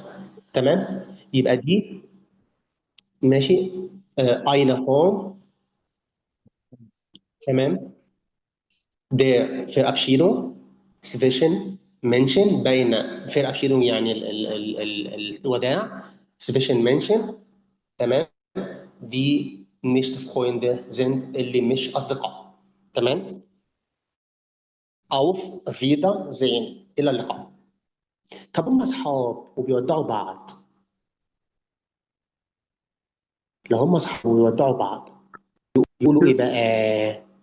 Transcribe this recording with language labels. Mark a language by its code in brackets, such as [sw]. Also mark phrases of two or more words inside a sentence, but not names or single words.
[ar] تمام. يبقى دي ماشي. اين هوم. تمام. [de] der Verabschiedung zwischen Menschen، [ar] بين Verabschiedung يعني الوداع، [de] zwischen Menschen. تمام. die nicht Freunde sind، [ar] اللي مش أصدقاء. تمام. [de] auf Wiedersehen، [ar] إلى اللقاء. طب هم أصحاب وبيودعوا بعض، لو هم أصحاب وبيودعوا بعض يقولوا إيه بقى؟